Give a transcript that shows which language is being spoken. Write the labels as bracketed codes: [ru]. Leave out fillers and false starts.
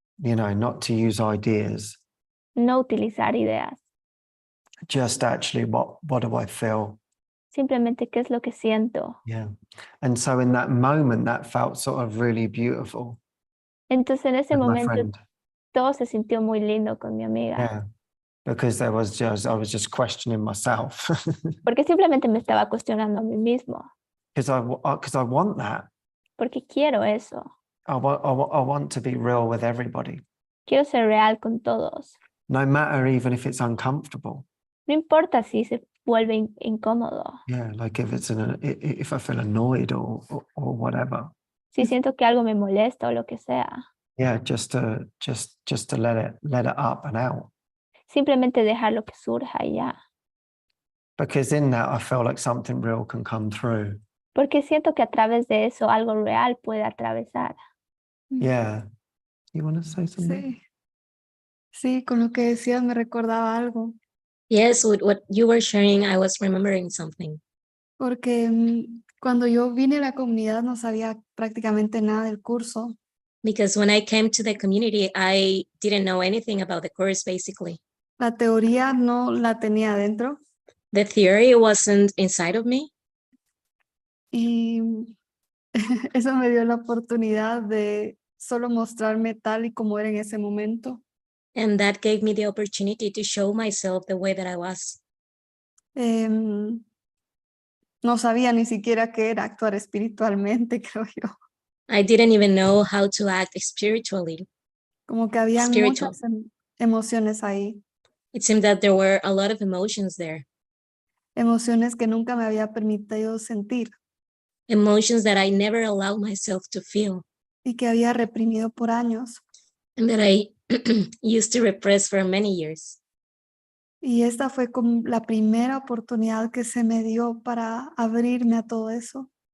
[en] You know, not to use ideas, [es] no utilizar ideas, [en] just actually what do I feel? [es] simplemente qué es lo que siento. [en] Yeah. And so in that moment, that felt sort of really beautiful [es] Entonces en ese [en] with my [es] momento [en] friend. [es] todo se sintió muy lindo con mi amiga, [en] Yeah. Because I was just questioning myself. [es] porque simplemente me estaba cuestionando a mí mismo, [en] Because I want that. [es] porque quiero eso, [en] I want to be real with everybody, [es] quiero ser real con todos. [en] no matter even if it's uncomfortable. [es] No importa si se vuelve incómodo, [en] Yeah, like if if I feel annoyed or whatever. [es] si siento que algo me molesta o lo que sea, [en] Yeah, just to let it up and out. [es] simplemente dejar lo que surja y ya. [en] Because in that I feel like something real can come through. [es] Porque siento que a través de eso algo real puede atravesar. [en] Yeah. You want to say something? [es] Sí. Sí, con lo que decías me recordaba algo, [en] Yes, with what you were sharing, I was remembering something. [es] porque cuando yo vine a la comunidad no sabía prácticamente nada del curso. [en] Because when I came to the community, I didn't know anything about the course, basically. [es] La teoría no la tenía adentro [en] The theory wasn't inside of me. [es] y eso me dio la oportunidad de solo mostrarme tal y como era en ese momento. [en] And that gave me the opportunity to show myself the way that I was. [es] No sabía ni siquiera qué era actuar espiritualmente, creo yo. [en] I didn't even know how to act spiritually. [es] Como que había [en] Spiritual. [es] muchas emociones ahí, [en] It seemed that there were a lot of emotions there, [es] emociones que nunca me había permitido sentir [en] emotions that I never allowed myself to feel, [es] y que había reprimido por años. [en] and that I used to repress for many years. [es] Y esta fue como la primera oportunidad que se me dio para abrirme a todo eso.